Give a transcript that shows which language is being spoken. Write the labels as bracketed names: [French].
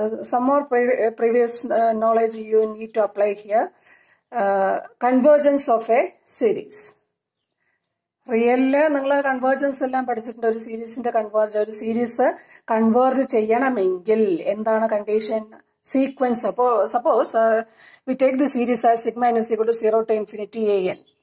[English] Some more previous knowledge you need to apply here. Convergence of a series. [Malayalam] റിയലില് നിങ്ങൾ convergence എല്ലാം പഠിച്ചിട്ടുണ്ട്. ഒരു സീരീസിന്റെ ഒരു സീരീസ് കൺവേർജ് ചെയ്യണമെങ്കിൽ എന്താണ് കണ്ടീഷൻ? സീക്വൻസ്. [English] അപ്പോൾ suppose we take the series as sigma n is equal to 0 to infinity an.